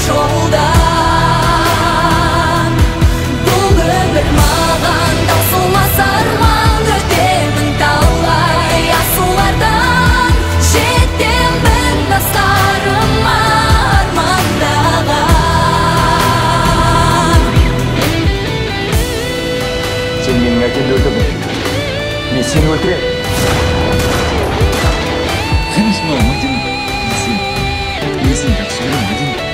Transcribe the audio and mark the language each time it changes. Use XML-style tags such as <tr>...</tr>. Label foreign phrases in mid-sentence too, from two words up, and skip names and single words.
<kk>жолдан бұл өмір маған таусылмас арман өтемін талай асулардан жетемін астарыма армандаған Сен менің әкемді өлтірдің. Мен сені өлтіремін.</kk> <ru>Конечно, Мадина. Я с ним так все время, Мадина.</ru>